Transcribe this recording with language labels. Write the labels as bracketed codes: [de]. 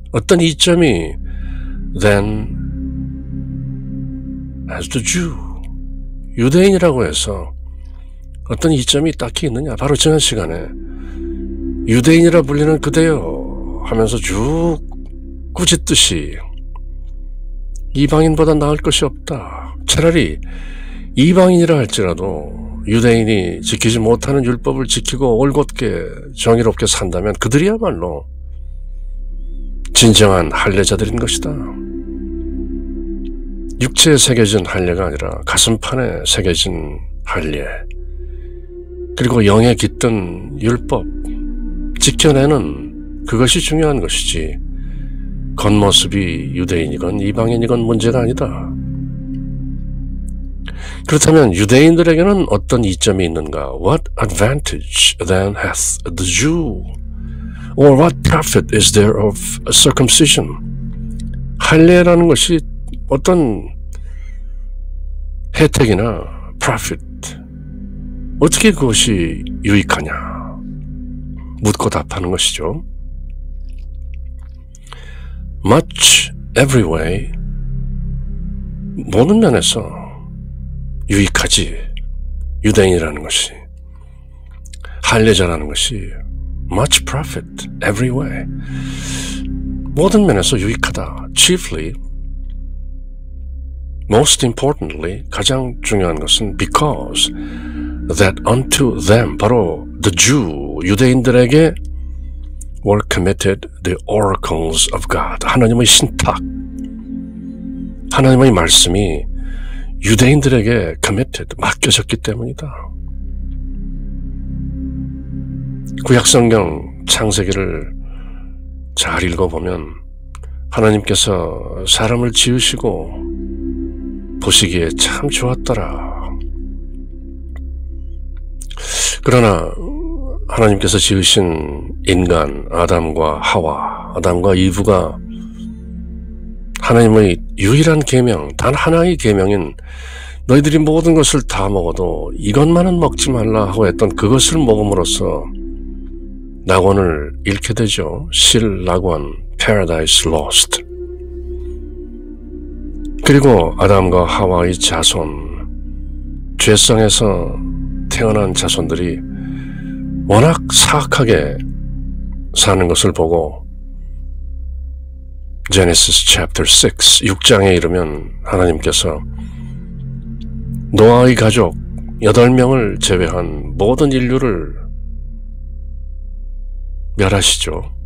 [ko] 어떤 이점이 [en] then has the Jew? [ko] 유대인이라고 해서 어떤 이점이 딱히 있느냐? 바로 지난 시간에 유대인이라 불리는 그대여 하면서 쭉 꾸짖듯이 이방인보다 나을 것이 없다. 차라리 이방인이라 할지라도 유대인이 지키지 못하는 율법을 지키고 올곧게 정의롭게 산다면 그들이야말로 진정한 할례자들인 것이다. 육체에 새겨진 할례가 아니라 가슴판에 새겨진 할례, 그리고 영에 깃든 율법, 지켜내는 그것이 중요한 것이지 겉모습이 유대인이건 이방인이건 문제가 아니다. 그렇다면 유대인들에게는 어떤 이점이 있는가? [en] What advantage then hath the Jew? Or what profit is there of circumcision? [ko] 할례라는 것이 어떤 혜택이나 profit, 어떻게 그것이 유익하냐 묻고 답하는 것이죠. [en] Much, every way, [ko] 모든 면에서 유익하지. 유대인이라는 것이, 할례자라는 것이 [en] much profit every way, [ko] 모든 면에서 유익하다. [en] Chiefly, most importantly, [ko] 가장 중요한 것은 [en] because that unto them, [ko] 바로 [en] the Jew, [ko] 유대인들에게 [en] were committed the oracles of God. [ko] 하나님의 신탁, 하나님의 말씀이 유대인들에게 committed, 맡겨졌기 때문이다. 구약성경 창세기를 잘 읽어보면 하나님께서 사람을 지으시고 보시기에 참 좋았더라. 그러나 하나님께서 지으신 인간 아담과 하와, 아담과 이브가 하나님의 유일한 계명, 단 하나의 계명인 너희들이 모든 것을 다 먹어도 이것만은 먹지 말라 하고 했던 그것을 먹음으로써 낙원을 잃게 되죠. 실낙원, Paradise Lost. 그리고 아담과 하와의 자손, 죄성에서 태어난 자손들이 워낙 사악하게 사는 것을 보고 [en] Genesis chapter 6, [ko] 6장에 이르면 하나님께서 노아의 가족 8명을 제외한 모든 인류를 멸하시죠.